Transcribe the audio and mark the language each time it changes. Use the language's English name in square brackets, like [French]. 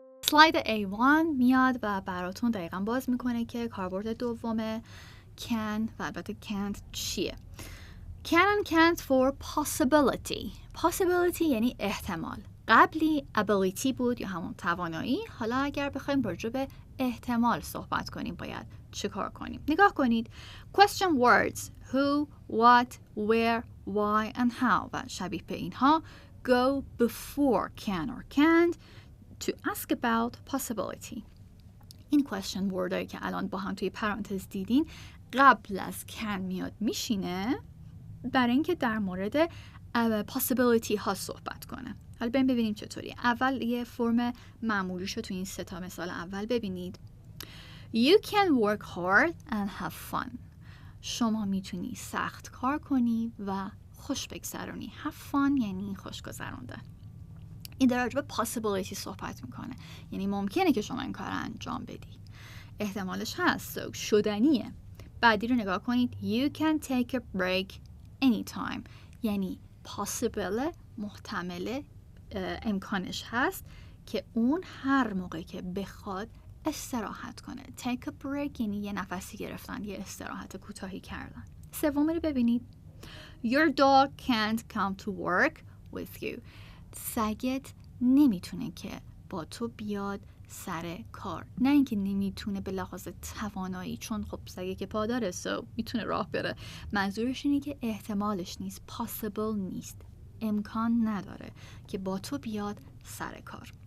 [Persian] سلاید A1 میاد و براتون دقیقا باز میکنه که کاربرد دوم can و البته can't چیه. [English] Can and can't for possibility. [Persian] Possibility یعنی احتمال. قبلی ability بود یا همون توانایی. حالا اگر بخوایم راجع به احتمال صحبت کنیم باید چه کار کنیم؟ نگاه کنید. [English] Question words who, what, where, why and how [Persian] و شبیه به اینها [English] go before can or can't to ask about possibility. [Persian] این question word هایی که الان با هم توی پرانتز دیدین قبل از can میاد میشینه برای اینکه در مورد possibility ها صحبت کنه. حالا بریم ببینیم چطوری. اول یه فرم معمولیشو توی این سه تا مثال اول ببینید. [English] You can work hard and have fun. [Persian] شما میتونی سخت کار کنی و خوش بگذرونی. Have fun یعنی خوش گذروندن. این در راجع به possibility صحبت میکنه، یعنی ممکنه که شما این کار رو انجام بدی، احتمالش هست، شدنیه. بعدی رو نگاه کنید. [English] You can take a break anytime [Persian] یعنی possible، محتمله، امکانش هست که اون هر موقع که بخواد استراحت کنه. Take a break یعنی یه نفسی گرفتن، یه استراحت کوتاهی کردن. سومی رو ببینید. [English] Your dog can't come to work with you. [Persian] سگت نمیتونه که با تو بیاد سر کار. نه اینکه نمیتونه به لحاظ توانایی، چون خب سگه که پا داره میتونه راه بره. منظورش اینه که احتمالش نیست، possible نیست، امکان نداره که با تو بیاد سر کار.